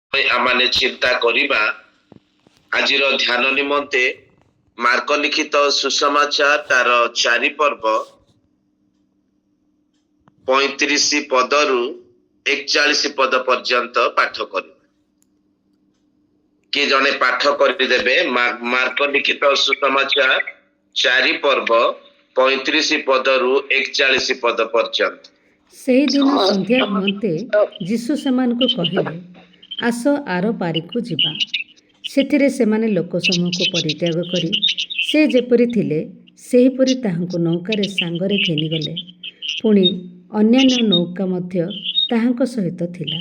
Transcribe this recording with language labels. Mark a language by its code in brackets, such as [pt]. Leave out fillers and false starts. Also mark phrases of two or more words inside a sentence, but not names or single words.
[or] ଆମେମାନେ ଚିନ୍ତା କରିବା ଆଜିର ଧ୍ୟାନ ନିମନ୍ତେ ମାର୍କ ଲିଖିତ ସୁସମାଚାର ତାର 4 ପର୍ବ 35 ପଦରୁ 41 ପଦ ପର୍ଯ୍ୟନ୍ତ ପାଠ କର କି ଜଣେ ପାଠ କରିଦେବେ। ମାର୍କ ଲିଖିତ ସୁସମାଚାର 4 ପର୍ବ 35 ପଦରୁ 41 ପଦ ପର୍ଯ୍ୟନ୍ତ। ସେହି ଦିନ ସନ୍ଧ୍ୟା ହୁଅନ୍ତେ ଯୀଶୁ ସେମାନଙ୍କୁ କହିଲେ, ଆସ ଆର ପାରିକୁ ଯିବା। ସେଥିରେ ସେମାନେ ଲୋକ ସମୂହକୁ ପରିତ୍ୟାଗ କରି ସେ ଯେପରି ଥିଲେ ସେହିପରି ତାହାଙ୍କୁ ନୌକାରେ ସାଙ୍ଗରେ ଘେନିଗଲେ। ପୁଣି ଅନ୍ୟାନ୍ୟ ନୌକା ମଧ୍ୟ ତାହାଙ୍କ ସହିତ ଥିଲା।